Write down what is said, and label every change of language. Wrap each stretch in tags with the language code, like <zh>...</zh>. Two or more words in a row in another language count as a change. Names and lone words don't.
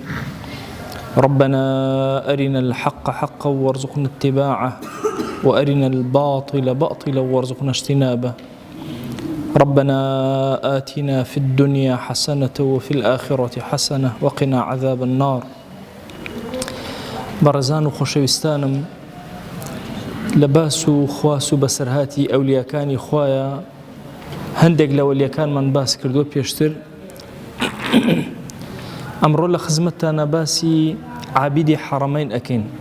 <ar>ربنا أرنا الحق حقا وارزقنا اتباعه، وأرنا الباطل باطلا وارزقنا اجتنابه. ربنا آتنا في الدنيا حسنة وفي الآخرة حسنة وقنا عذاب النار.</ar> <ckb>بەڕێزان و خۆشەویستانم، لە باس و خواس و بەسەرهاتی ئەولیاکانی خوایە هەندێک لە ئەولیاکانمان باس کردووە پێشتر. ئەمڕۆ لە خزمەتتانە باسی عابیدی حەڕەمەین ئەکەین.</ckb>